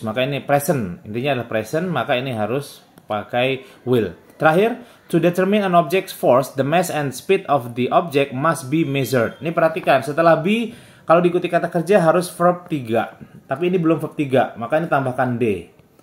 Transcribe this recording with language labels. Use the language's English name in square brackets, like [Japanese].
[Indonesian] Maka ini present, intinya adalah present, maka ini harus pakai will. [English] Terakhir, to determine an object's force, the mass and speed of the object must be measured. [Indonesian] Ini perhatikan, setelah be, kalau diikuti kata kerja harus verb 3. Tapi ini belum verb 3, maka ini tambahkan D.